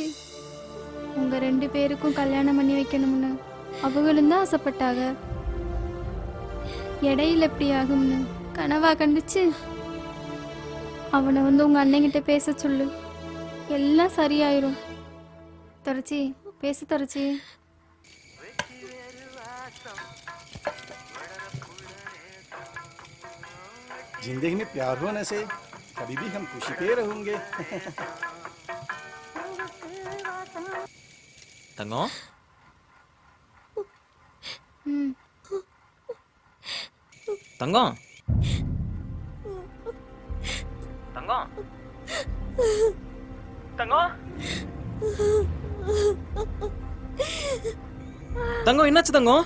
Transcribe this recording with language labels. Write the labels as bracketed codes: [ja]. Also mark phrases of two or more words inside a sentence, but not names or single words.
[ta] உங்க 2 பேருக்கும் கல்யாணம் பண்ணி வைக்கணும்னு அவங்களும் தான் ஆசைப்பட்டாங்க. இடையில எப்படி ஆகும்னு கனவா கண்டுச்சு. அவனை வந்து உங்க அண்ணங்கிட்ட பேச சொல்லு, எல்லாம் சரியாயிரும். துறச்சி பேச துறச்சி. [hi] जिंदगी में प्यार होने से कभी भी हम खुशी पे रहोगे. [ta] தங்கம் தங்கம் தங்கம் தங்கம் தங்கம் என்னாச்சு தங்கம்?